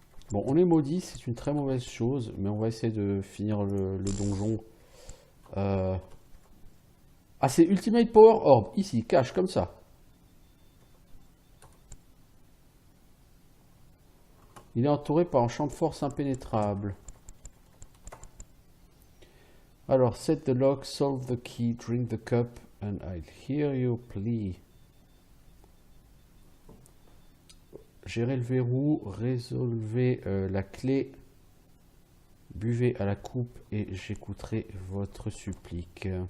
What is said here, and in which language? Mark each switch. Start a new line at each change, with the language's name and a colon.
French: Bon, on est maudit, c'est une très mauvaise chose, mais on va essayer de finir le donjon. Ah, c'est Ultimate Power Orb, ici, cache, comme ça. Il est entouré par un champ de force impénétrable.
English: Alors, set the lock, solve the key, drink the cup, and I'll hear your plea.
French: Gérez le verrou, résolvez la clé, buvez à la coupe et j'écouterai votre supplique.